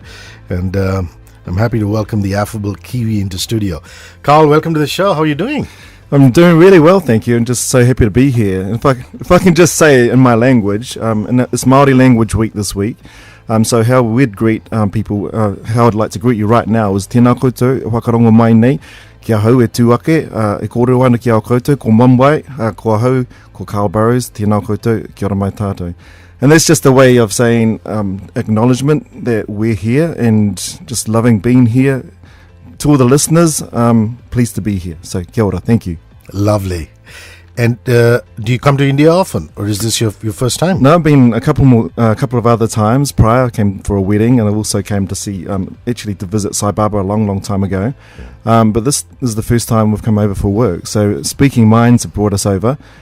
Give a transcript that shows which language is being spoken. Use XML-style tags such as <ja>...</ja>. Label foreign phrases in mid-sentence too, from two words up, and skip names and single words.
<en>And I'm happy to welcome the affable Kiwi into studio. Karl, welcome to the show. How are you doing? I'm doing really well, thank you, and just so happy to be here. And if I can just say in my language, and it's Māori Language Week this week, so how we'd greet people, how I'd like to greet you right now is</en> <mi>tēnā koutou, whakarongo mai nei, kia hau e tūake, e kōrero ana ki au koutou, ko Mumbai, ko hau, ko Karl Burrows, tēnā koutou, kia ora mai tātou.</mi> <en>And that's just a way of saying acknowledgement that we're here and just loving being here. To all the listeners, pleased to be here. So,</en> <mi>kia ora,</mi> <en>thank you. Lovely. And do you come to India often, or is this your first time? No, I've been a couple of other times prior. I came for a wedding, and I also came to see, actually to visit Sai Baba a long time ago. But this is the first time we've come over for work. So, Speaking Minds have brought us over.</en>